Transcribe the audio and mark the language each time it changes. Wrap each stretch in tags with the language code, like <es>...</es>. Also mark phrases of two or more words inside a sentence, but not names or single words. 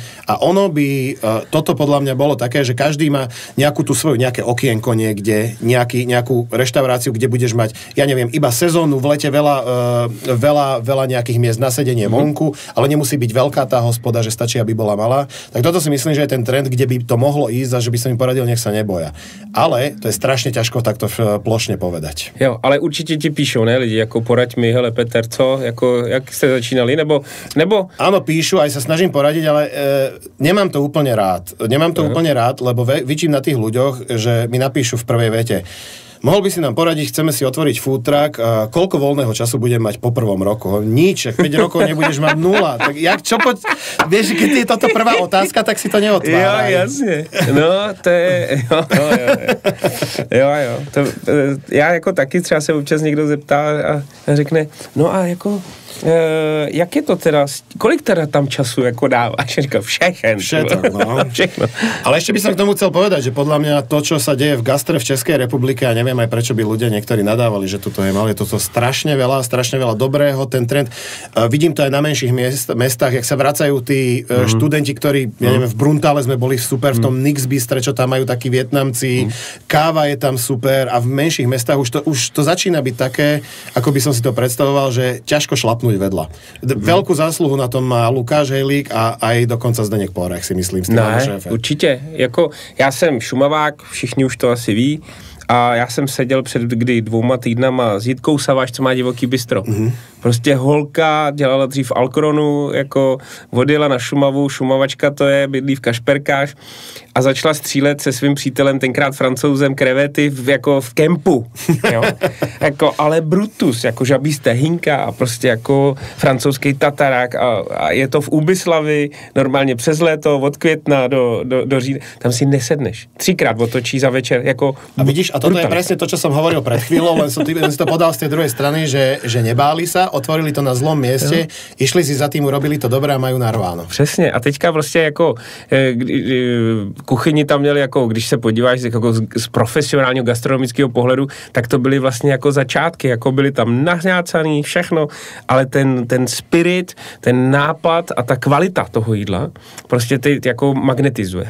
<sk>A ono by, toto podľa mňa bolo také, že každý má nejakú tú svoju, nejaké okienko niekde, nejakú reštauráciu, kde budeš mať, ja neviem, iba sezónu, v lete veľa nejakých miest na sedenie vonku, ale nemusí byť veľká tá hospoda, že stačí, aby bola malá. Tak toto si myslím, že je ten trend, kde by to mohlo ísť a že by som im poradil, nech sa neboja. Ale to je strašne ťažko takto plošne povedať.</sk> <cs>Jo, ale určitě ti píšou, ne, lidi, jako poraď mi, hele Peter, co, jako, jak jste začínali, nebo...</cs> <sk>Áno, píšu, aj sa snažím poradiť, ale nemám to úplne rád. Lebo vidím na tých ľuďoch, že mi napíšu v prvej vete: mohol by si nám poradiť, chceme si otvoriť food truck, koľko voľného času budem mať po prvom roku? Nič, 5 rokov nebudeš mať 0. Tak vieš, keď je toto prvá otázka, tak si to neotváraj. Jo, jasne.</sk> <cs>No, to je... Jo. Já jako taky třeba se občas někdo zeptá a řekne, no a jako... jak je to teda, kolik teda tam času jako dávaš? Říkám, všechno.</cs> <sk>Ale ešte by som k tomu chcel povedať, že podľa mňa to, čo sa deje v gastre v Českej republike, a neviem aj prečo by ľudia niektorí nadávali, že toto je malé, toto strašne veľa dobrého, ten trend. Vidím to aj na menších mestách, jak sa vracajú tí študenti, ktorí, ja neviem, v Bruntále sme boli super, v tom Nix Bistre, čo tam majú takí Vietnamci, káva je tam super a v menších mestách už to začína byť také, ako by som si to predstavoval, že ťažko šlapnúť vedľa. Veľkú zásluhu na tom má Lukáš Hejlík a aj dokonca Zdeněk Pohorek, si myslím.</sk> <cs>Ne, určitě. Jako, já jsem Šumavák, všichni už to asi ví, a já jsem seděl před 2 týdnama s Jitkou Saváš, co má divoký bistro. Prostě holka dělala dřív v Alkronu, jako odjela na Šumavu, Šumavačka to je, bydlí v Kašperkách a začala střílet se svým přítelem, tenkrát Francouzem, krevety jako v kempu. Jo? Jako, ale Brutus, jako žabí stehínka a prostě jako francouzský tatarák a je to v Úbyslavi, normálně přes léto, od května do října. Tam si nesedneš. 3krát otočí za večer. Jako</cs> <sk>a vidíš, a toto je presne to, čo som hovoril pred chvíľou, len som si to podal z tej druhej strany, že nebáli sa, otvorili to na zlom mieste, išli si za tým, urobili to dobré a majú narváno.</sk> <cs>Přesně. A teďka prostě jako kuchyni tam měli, jako když se podíváš jako z profesionálního gastronomického pohledu, tak to byly vlastně jako začátky, jako byly tam nahňácaný všechno, ale ten spirit, ten nápad a ta kvalita toho jídla prostě ty jako magnetizuje.</cs>